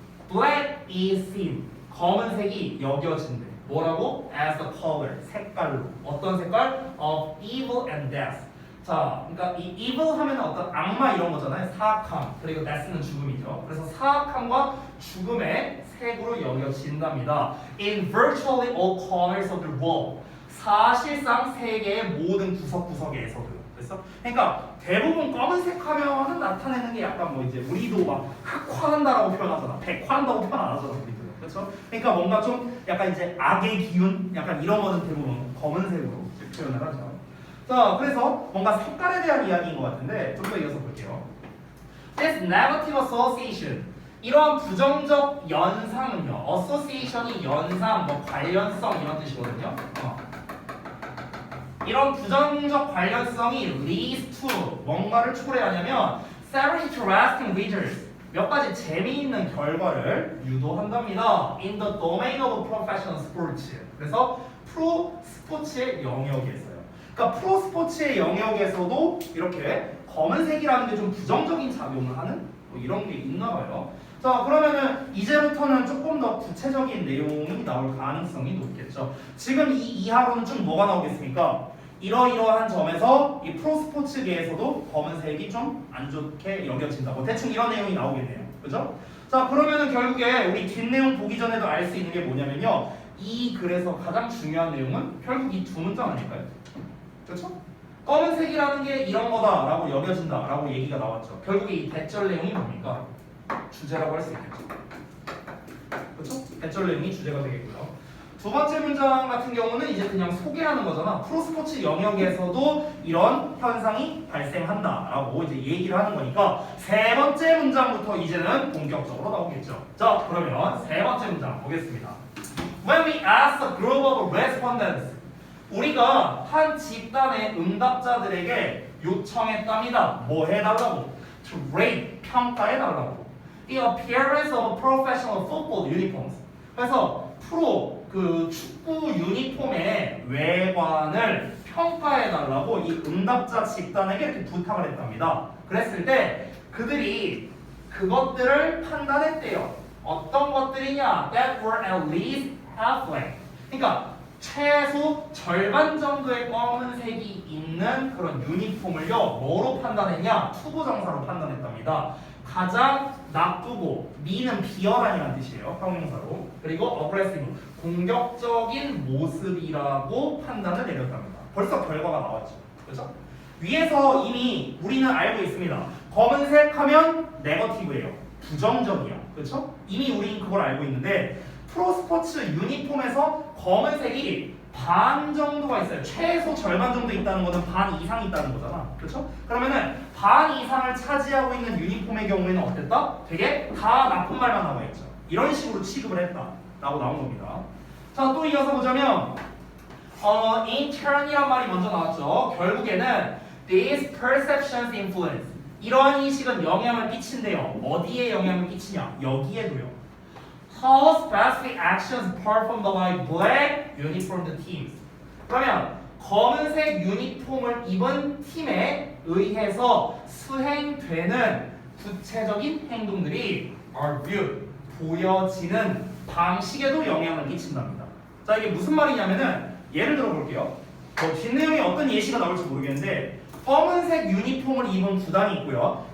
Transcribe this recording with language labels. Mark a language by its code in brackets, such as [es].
[en] Black is seen. [ko] 검은색이 여겨진대. 뭐라고? [en] As a color. [ko] 색깔로. 어떤 색깔? [en] Of evil and death. [ko] 자, 그러니까 이 evil 하면 어떤 악마 이런 거잖아요. 사악함. 그리고 death는 죽음이죠. 그래서 사악함과 죽음의 색으로 여겨진답니다. [en] In virtually all corners of the world. [ko] 사실상 세계의 모든 구석구석에서도. 그래서 그러니까 대부분 검은색 하면은 나타내는 게 약간 뭐 이제 우리도 막 흑화한다라고 표현하잖아. 백화한다고 표현 안 하잖아. 우리도. 그렇죠? 그러니까 뭔가 좀 약간 이제 악의 기운 약간 이런 거는 대부분 검은색으로 표현을 하죠. 자, 그래서 뭔가 색깔에 대한 이야기인 것 같은데 좀 더 이어서 볼게요. [en] This negative association [ko] 이러한 부정적 연상은요. association이 연상, 뭐 관련성 이런 뜻이거든요. 이런 부정적 관련성이 [en] leads to [ko] 뭔가를 초래하냐면 [en] several interesting results [ko] 몇 가지 재미있는 결과를 유도한답니다. [en] In the domain of professional sports. [ko] 그래서 프로 스포츠의 영역에서요. 그러니까 프로 스포츠의 영역에서도 이렇게 검은색이라는 게 좀 부정적인 작용을 하는 뭐 이런 게 있나 봐요. 자, 그러면은 이제부터는 조금 더 구체적인 내용이 나올 가능성이 높겠죠. 지금 이 이하로는 좀 뭐가 나오겠습니까? 이러이러한 점에서 이 프로스포츠계에서도 검은색이 좀 안 좋게 여겨진다. 뭐 대충 이런 내용이 나오겠네요. 그죠? 자, 그러면은 결국에 우리 뒷내용 보기 전에도 알 수 있는 게 뭐냐면요. 이 글에서 가장 중요한 내용은 결국 이 두 문장 아닐까요? 그렇죠? 검은색이라는 게 이런 거다라고 여겨진다라고 얘기가 나왔죠. 결국에 이 대절 내용이 뭡니까? 주제라고 할 수 있겠죠. 그렇죠? 대절 내용이 주제가 되겠고요. 두 번째 문장 같은 경우는 이제 그냥 소개하는 거잖아. 프로스포츠 영역에서도 이런 현상이 발생한다라고 이제 얘기를 하는 거니까 세 번째 문장부터 이제는 본격적으로 나오겠죠. 자, 그러면 세 번째 문장 보겠습니다. [en] When we ask a group of respondents, [ko] 우리가 한 집단의 응답자들에게 요청했답니다. 뭐 해달라고? [en] To rate, [ko] 평가해달라고. [en] the appearance of professional football uniforms. [ko] 그래서 프로 그 축구 유니폼의 외관을 평가해달라고 이 응답자 집단에게 이렇게 부탁을 했답니다. 그랬을 때 그들이 그것들을 판단했대요. 어떤 것들이냐? [en] That were at least halfway. [ko] 그러니까 최소 절반 정도의 검은색이 있는 그런 유니폼을요 뭐로 판단했냐? 투부정사로 판단했답니다. 가장 나쁘고 미는 비열한이라는 뜻이에요. 형용사로. 그리고 aggressive 공격적인 모습이라고 판단을 내렸답니다. 벌써 결과가 나왔죠. 그렇죠? 위에서 이미 우리는 알고 있습니다. 검은색 하면 네거티브예요. 부정적이야. 그렇죠? 이미 우린 그걸 알고 있는데 프로스포츠 유니폼에서 검은색이 반 정도가 있어요. 최소 절반 정도 있다는 거는 반 이상 있다는 거잖아. 그렇죠? 그러면은 반 이상을 차지하고 있는 유니폼의 경우에는 어땠다? 되게 다 나쁜 말만 나와 있죠. 이런 식으로 취급을 했다라고 나온 겁니다. 자, 또 이어서 보자면 in turn이란 말이 먼저 나왔죠. 결국에는 [en] these perceptions influence [ko] 이러한 인식은 영향을 끼친대요. 어디에 영향을 끼치냐? 여기에도요. [en] How specific actions performed by black uniformed teams. [ko] 그러면 검은색 유니폼을 입은 팀에 의해서 수행되는 구체적인 행동들이 [en] are viewed, [ko] 보여지는 방식에도 영향을 끼친답니다. 자, 이게 무슨 말이냐면은 예를 들어 볼게요. 뒷내용에 어떤 예시가 나올지 모르겠는데 검은색 유니폼을 입은 구단이 있고요.